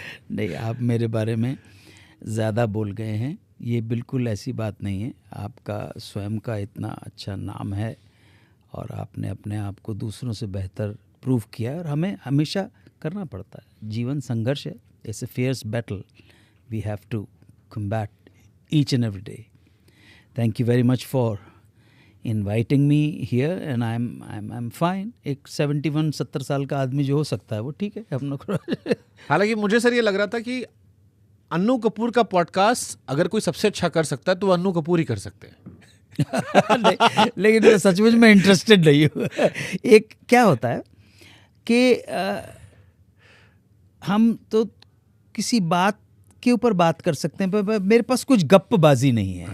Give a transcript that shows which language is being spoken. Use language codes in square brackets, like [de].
[hi] नहीं, आप मेरे बारे में ज़्यादा बोल गए हैं, ये बिल्कुल ऐसी बात नहीं है। आपका स्वयं का इतना अच्छा नाम है और आपने अपने आप को दूसरों से बेहतर प्रूव किया है, और हमें हमेशा करना पड़ता है। जीवन संघर्ष है, [en] It's a fierce battle, we have to combat each and every day. Thank you very much for inviting me here and I'm fine. [hi] एक 70 साल का आदमी जो हो सकता है वो ठीक है हम लोग। हालांकि मुझे सर ये लग रहा था कि अन्नू कपूर का पॉडकास्ट अगर कोई सबसे अच्छा कर सकता है तो अन्नू कपूर ही कर सकते हैं। लेकिन सचमुच में इंटरेस्टेड नहीं हूँ। एक क्या होता है कि हम तो किसी बात के ऊपर बात कर सकते हैं, पर मेरे पास कुछ गप्पबाजी नहीं है।